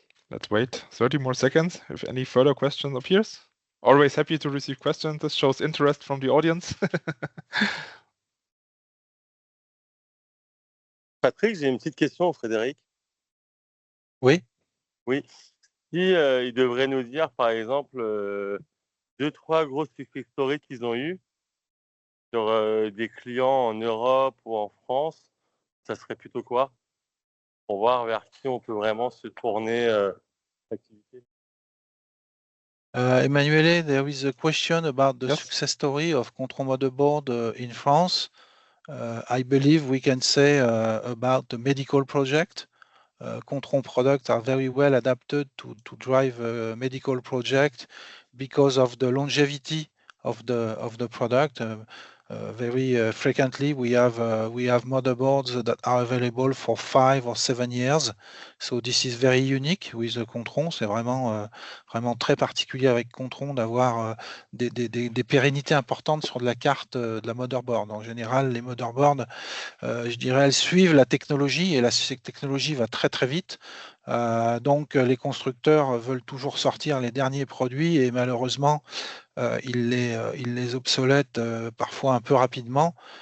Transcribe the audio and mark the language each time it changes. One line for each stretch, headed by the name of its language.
English: Let's wait 30 more seconds if any further question appears. Always happy to receive questions. This shows interest from the audience.
French: Patrick, j'ai une petite question, Frédéric. Oui. Oui. Si il devrait nous dire, par exemple, 2-3 grosses success stories qu'ils ont eues sur des clients en Europe ou en France, ça serait plutôt quoi? Pour voir vers qui on peut vraiment se tourner l'activité.
English: Emanuele, there is a question about the Yes. success story of Kontron motherboard in France. I believe we can say about the medical project. Kontron products are very well adapted to drive a medical project because of the longevity of the product. Very frequently we have motherboards that are available for 5 or 7 years. So this is very unique with the Kontron.
French: C'est vraiment très particulier avec Kontron d'avoir des pérennités importantes sur de la carte de la motherboard. En général, les motherboards, je dirais, elles suivent la technologie et la technologie va très très vite. Donc les constructeurs veulent toujours sortir les derniers produits et malheureusement, ils les obsolètent parfois un peu rapidement.